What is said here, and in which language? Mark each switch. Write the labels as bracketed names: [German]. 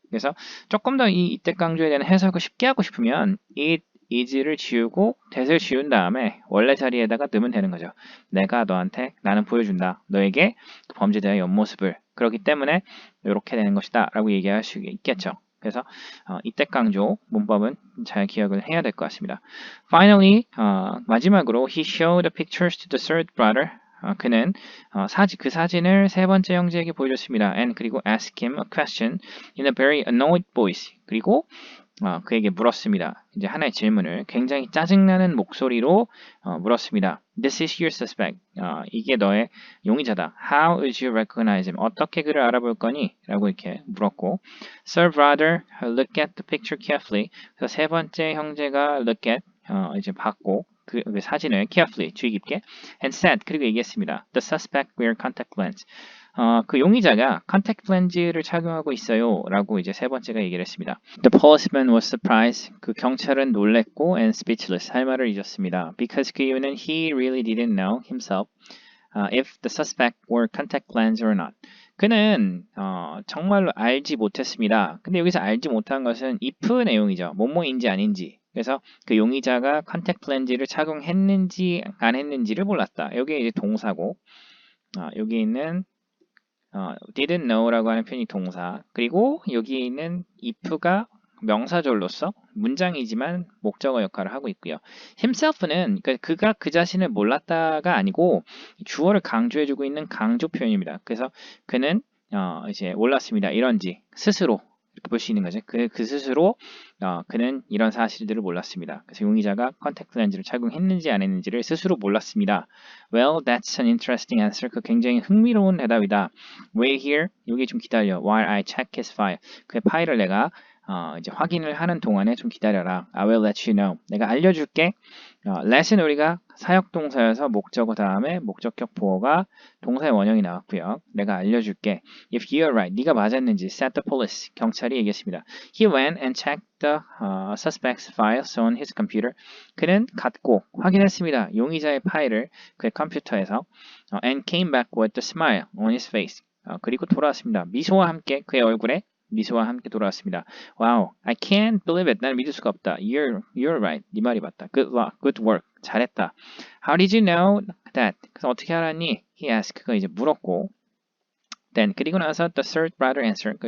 [Korean] 그래서 조금 더 이 이때 강조에 대한 해석을 쉽게 하고 싶으면 it, is를 지우고 that을 지운 다음에 원래 자리에다가 넣으면 되는 거죠. 내가 너한테 나는 보여준다. 너에게 그 범죄자의 옆모습을. 그렇기 때문에 이렇게 되는 것이다 라고 얘기할 수 있겠죠. 그래서 이때 강조 문법은 잘 기억을 해야 될 것 같습니다. [English] Finally, [Korean] 마지막으로 [English] he showed the pictures to the third brother. [Korean] 그는 그 사진을 세 번째 형제에게 보여줬습니다. [English] And [Korean] 그리고 [English] asked him a question in a very annoyed voice. [Korean] 그리고 그에게 물었습니다. 이제 하나의 질문을 굉장히 짜증나는 목소리로 물었습니다. [English] This is your suspect. [Korean] 이게 너의 용의자다. [English] How would you recognize him? [Korean] 어떻게 그를 알아볼 거니? 라고 이렇게 물었고 [English] Sir brother, look at the picture carefully. [Korean] 그래서 세 번째 형제가 [English] look at [Korean] 이제 봤고 그 사진을 [English] carefully [Korean] 주의 깊게 [English] and said [Korean] 그리고 얘기했습니다. [English] The suspect wear contact lens. [Korean] 그 용의자가 컨택트 렌즈를 착용하고 있어요 라고 이제 세 번째가 얘기를 했습니다. [English] The policeman was surprised. [Korean] 그 경찰은 놀랬고 [English] and speechless. [Korean] 할 말을 잊었습니다. [English] Because [Korean] 그 이유는 [English] he really didn't know himself if the suspect wore contact lens or not. [Korean] 그는 정말로 알지 못했습니다. 근데 여기서 알지 못한 것은 if 내용이죠. 뭐뭐인지 아닌지. 그래서 그 용의자가 컨택트 렌즈를 착용했는지 안 했는지를 몰랐다. 여기에 이제 동사고 여기 있는 didn't know라고 하는 표현이 동사 그리고 여기 있는 if가 명사절로서 문장이지만 목적어 역할을 하고 있고요. himself는 그가 그 자신을 몰랐다가 아니고 주어를 강조해주고 있는 강조 표현입니다. 그래서 그는 이제 몰랐습니다. 이런지 스스로 이렇게 볼 수 있는 거죠. 그 스스로 그는 이런 사실들을 몰랐습니다. 그래서 용의자가 컨택트 렌즈를 착용했는지 안 했는지를 스스로 몰랐습니다. [English] Well, that's an interesting answer. [Korean] 그 굉장히 흥미로운 대답이다. [English] Wait here. [Korean] 여기 좀 기다려. [English] While I check his file. [Korean] 그의 파일을 내가 이제 확인을 하는 동안에 좀 기다려라. [English] I will let you know. [Korean] 내가 알려줄게. let은 우리가 사역동사여서 목적어 다음에 목적격 보어가 동사의 원형이 나왔고요. 내가 알려줄게. [English] If you're right, [Korean] 네가 맞았는지 [English] said the police. [Korean] 경찰이 얘기했습니다. [English] He went and checked the suspect's files on his computer. [Korean] 그는 갔고 확인했습니다. 용의자의 파일을 그의 컴퓨터에서 [English] and came back with a smile on his face. [Korean] 그리고 돌아왔습니다. 미소와 함께 그의 얼굴에 미소와 함께 돌아왔습니다. [English] Wow, I can't believe it. [Korean] 난 믿을 수가 없다. [English] You're right. [Korean] 네 말이 맞다. [English] Good luck. Good work. [Korean] 잘했다. [English] How did you know that? [Korean] 그래서 어떻게 알았니? [English] He asked. [Korean] 그가 이제 물었고 [English] Then [Korean] 그리고 나서 [English] the third brother answered.